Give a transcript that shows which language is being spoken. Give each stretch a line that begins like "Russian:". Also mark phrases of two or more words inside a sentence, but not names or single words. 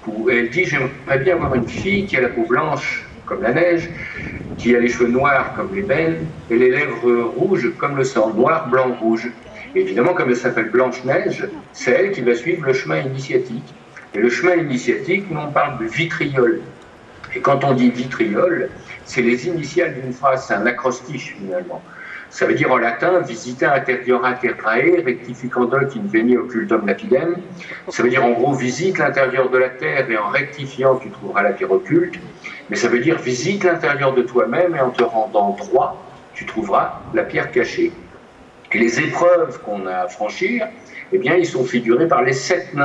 French: Et elle dit, j'aimerais bien avoir une fille qui a la peau blanche comme la neige, qui a les cheveux noirs comme l'ébène, et les lèvres rouges comme le sang, noir, blanc, rouge. Et évidemment, comme elle s'appelle Blanche-Neige, c'est elle qui va suivre le chemin initiatique. Et le chemin initiatique, nous on parle de vitriol. Et quand on dit vitriol, c'est les initiales d'une phrase, c'est un acrostiche finalement. Ça veut dire en latin,
Latin: visita interiora terrae, rectificando in veni occultum lapidem.
French: Ça veut dire en gros, visite l'intérieur de la terre et en rectifiant, tu trouveras la pierre occulte. Mais ça veut dire visite l'intérieur de toi-même et en te rendant droit, tu trouveras la pierre cachée. Et les épreuves qu'on a à franchir, eh bien, ils sont figurés par les 7 nains.